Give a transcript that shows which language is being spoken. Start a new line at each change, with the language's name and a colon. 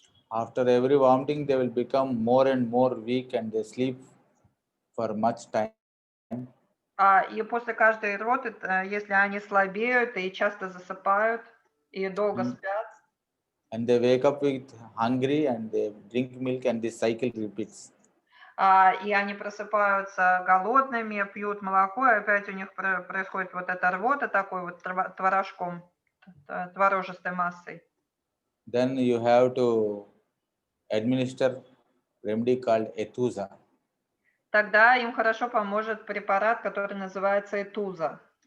English: After every vomiting, they will become more and more weak and they sleep for much time.
Russian: И после каждой рвоты, если они слабеют и часто засыпают, и долго спят.
English: And they wake up with hungry and they drink milk and this cycle repeats.
Russian: И они просыпаются голодными, пьют молоко, и опять у них происходит вот эта рвота такой вот творожком, творожистой массой.
English: Then you have to administer remedy called ethuza.
Russian: Тогда им хорошо поможет препарат, который называется этуза.